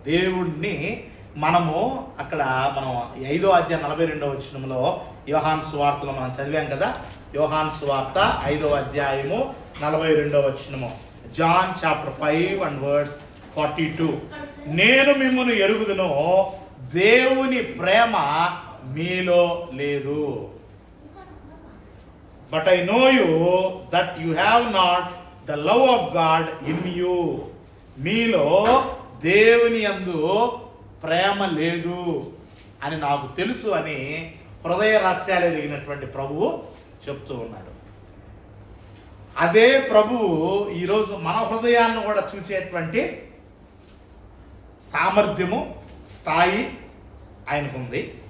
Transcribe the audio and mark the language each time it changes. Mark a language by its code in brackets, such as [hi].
[te] దేవుణ్ణి మనము అక్కడ మనం 5వ అధ్యాయం 42వ వచనంలో యోహాను సువార్తలో మనం చదివాం కదా. యోహాను సువార్త 5వ అధ్యాయము 42వ వచనము, [en] John chapter 5 and verse 42. [te] నేను మిమ్మును ఎరుగుదును, దేవుని ప్రేమ మీలో లేదు. [en] But I know you that you have not the love of God in you. [te] మీలో దేవుని యందు ప్రేమ లేదు అని నాకు తెలుసు అని హృదయ రహస్యాలు ఎరిగినటువంటి ప్రభువు చెప్తూ ఉన్నాడు. అదే ప్రభువు ఈరోజు మన హృదయాన్ని కూడా చూసేటువంటి సామర్థ్యము, స్థాయి ఆయనకుంది.